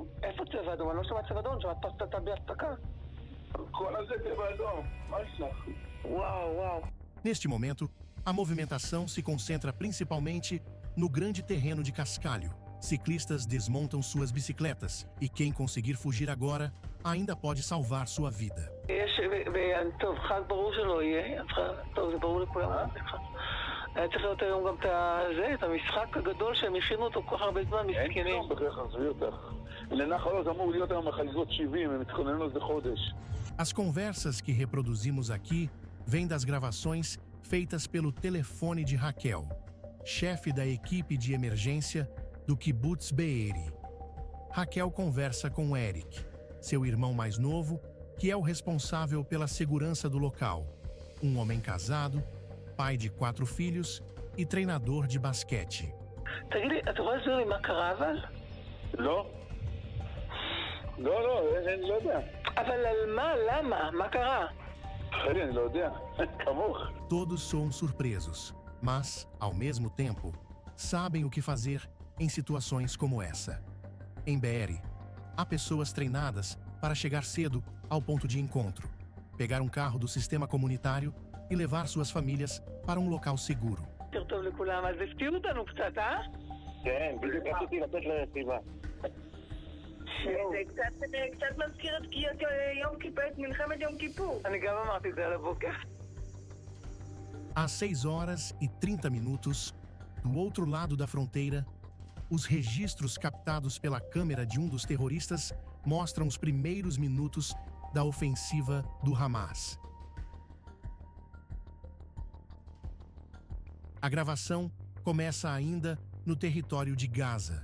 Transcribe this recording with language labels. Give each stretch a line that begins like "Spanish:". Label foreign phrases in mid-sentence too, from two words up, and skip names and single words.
Hebrew: איפה צבע אדום? אני לא שומעת צבע אדום, שומעת פסטה בהפסקה. כל הזה צבע אדום, מה יש לך? וואו.
Portuguese: Neste momento, a movimentação se concentra principalmente no grande terreno de cascalho, ciclistas desmontam suas bicicletas e quem conseguir fugir agora ainda pode salvar sua vida.
Hebrew: טוב, חג ברור שלא יהיה. טוב, זה ברור לכולם. היה צריך להיות היום גם את המשחק הגדול שהם הכינו אותו כל כך הרבה זמן, מסכנים. אין בכך, עזבי אותך. לנחלות אמור להיות היום החגיגות 70, הם התכוננו לזה חודש.
Portuguese: As conversas que reproduzimos aqui vêm das gravações feitas pelo telefone de Raquel, chefe da equipe de emergência do Kibbutz Be'eri. Raquel conversa com Eric, seu irmão mais novo, que é o responsável pela segurança do local, um homem casado, pai de 4 filhos e treinador de basquete.
Hebrew: תגיד לי, אתה יכול להסביר לי מה קרה אבל? לא. אני לא יודע. אבל על מה? למה? מה קרה? חלי, אני לא יודע. כמוך.
Portuguese: Todos são surpresos, mas, ao mesmo tempo, sabem o que fazer em situações como essa. Em Be'eri, há pessoas treinadas para chegar cedo ao ponto de encontro, pegar um carro do sistema comunitário e levar suas famílias para um local seguro.
Hebrew: טוב לכולם, אז הפתיעו אותנו קצת, אה? כן, בדיוק רציתי לתת לסיבה. זה קצת מזכיר את יום כיפור, את מלחמת יום כיפור. אני גם אמרתי את זה על הבוקר.
Portuguese: Às 6h30, do outro lado da fronteira, os registros captados pela câmera de um dos terroristas mostram os primeiros minutos da ofensiva do Hamas. A gravação começa ainda no território de Gaza.